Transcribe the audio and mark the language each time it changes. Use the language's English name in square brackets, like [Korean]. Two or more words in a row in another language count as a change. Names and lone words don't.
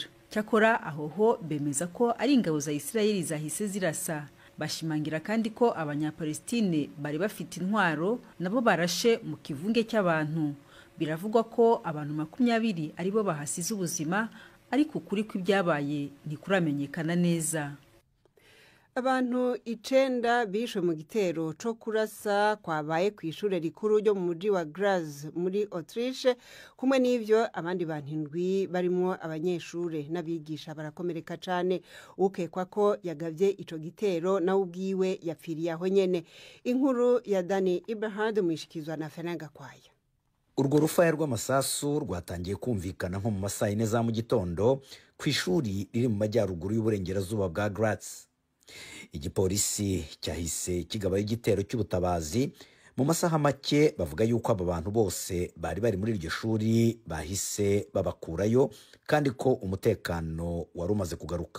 [Kinyarwanda] Cyakora ahoho bemeza ko ari ingabo za Israel zahise zirasa. Bashimangira kandi ko abanyapalestine bari bafite intwaro nabo barashe mu kivunge cy'abantu. Biravugwa ko abantu 20 aribo bahasize ubuzima, ariko ukuri kw'ibyabaye ntikuramenyekana neza. [Rundi] Abantu 9 bishwe mu gitero co kurasa kwabaye ku ishure rikuru ryo mu muji wa Graz muri Autriche, kumwe n'ivyo abandi bantu 7 barimo abanyeshure n'abigisha barakomereka cane. Ukekwa ko yagavye ico gitero nawe ubwiwe yapfiriye aho nyene. Inkuru ya Dani Ibrahim mwishikizwa na Fenanga Kwaya. [Kinyarwanda] Urwo rufaya rw'amasasu rwatangiye kumvikana nko mu masaha 4 za mu gitondo ku ishuri riri mu majyaruguru y'uburengerazuba bwa Graz. Igipolisi cyahise kigabaye igitero cy'ubutabazi. Mu masaha make bavuga yuko aba bantu bose bari muri iryo shuri bahise babakurayo kandi ko umutekano wari umaze kugaruka.